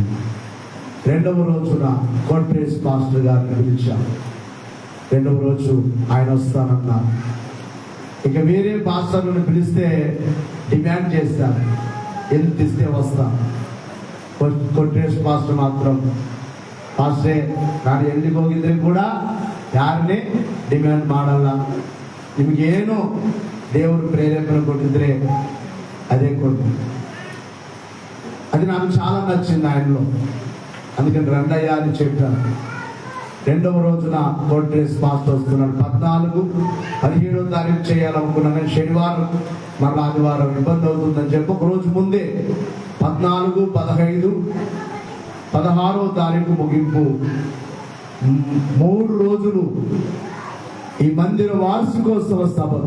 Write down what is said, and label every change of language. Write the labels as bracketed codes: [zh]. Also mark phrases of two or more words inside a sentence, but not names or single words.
[te] రెండవ రోజున కోట్రేస్ పాస్టర్ గారిని పిలిచాం. రెండవ రోజు ఆయన వస్తానన్నారు. ఇక వేరే పాస్టర్లను పిలిస్తే డిమాండ్ చేస్తారు, ఎంత ఇస్తే వస్తా. కొట్రేస్ పాస్టర్ మాత్రం [kn] ಪಾಸ್ಟ್ರೆ ನಾನು ಎಲ್ಲಿಗೆ ಹೋಗಿದ್ರೆ ಕೂಡ ಯಾರನ್ನೇ ಡಿಮ್ಯಾಂಡ್ ಮಾಡಲ್ಲ. ನಿಮಗೇನು ದೇವರು ಪ್ರೇರೇಪಣೆ ಕೊಟ್ಟಿದ್ರೆ [te] అదే కొట్టు. అది నాకు చాలా నచ్చింది ఆయనలో. అందుకని రండయ్య అని చెప్పాను. రెండవ రోజున కోట్రేస్ పాస్టర్ వస్తున్నాడు. 14, 17వ తారీఖు చేయాలనుకున్నాను, కానీ శనివారం మరలా ఆదివారం ఇబ్బంది అవుతుందని చెప్పి ఒక రోజు ముందే 14, 15, 16వ తారీఖు ముగింపు 3 రోజులు ఈ మందిర వార్షికోత్సవ సభలు.